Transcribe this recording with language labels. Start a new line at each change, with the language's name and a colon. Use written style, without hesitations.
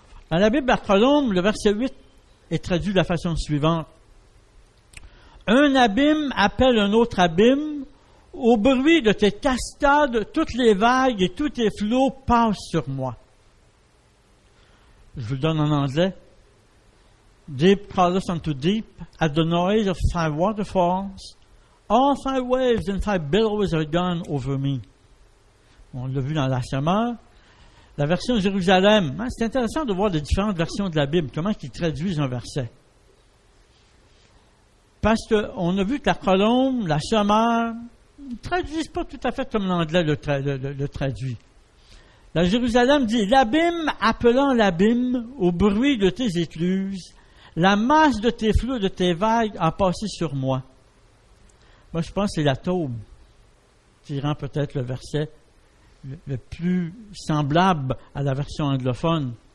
French: Dans la Bible à Colombes, le verset 8 est traduit de la façon suivante. Un abîme appelle un autre abîme. Au bruit de tes cascades, toutes les vagues et tous tes flots passent sur moi. Je vous le donne en anglais.
English: Deep calls unto deep at the noise of thy waterfalls. All thy waves and thy billows are gone over me.
French: On l'a vu dans la semaine. La version de Jérusalem. Hein, c'est intéressant de voir les différentes versions de la Bible. Comment ils traduisent un verset. Parce qu'on a vu que la colombe, la semeur, ne traduisent pas tout à fait comme l'anglais le traduit. La Jérusalem dit, « L'abîme appelant l'abîme au bruit de tes écluses, la masse de tes flots, de tes vagues a passé sur moi. » Moi, je pense que c'est la taube qui rend peut-être le verset le plus semblable à la version anglophone.